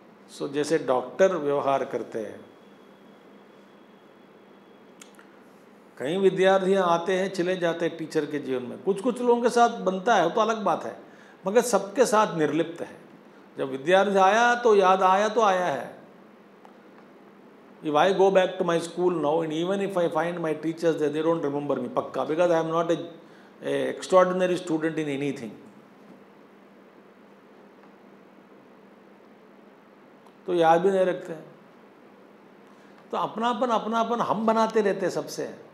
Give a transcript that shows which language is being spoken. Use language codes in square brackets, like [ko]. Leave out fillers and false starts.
[hi] सो जैसे डॉक्टर व्यवहार करते हैं, कई विद्यार्थियां आते हैं चले जाते हैं टीचर के जीवन में, कुछ कुछ लोगों के साथ बनता है, वो तो अलग बात है, मगर सबके साथ निर्लिप्त है। जब विद्यार्थी आया तो याद आया तो आया है। [en] If I go back to my school now and even if I find my teachers there, they don't remember me, पक्का, because I am not a extraordinary student in anything. [hi] तो याद भी नहीं रखते हैं। तो अपनापन हम बनाते रहते हैं सबसे।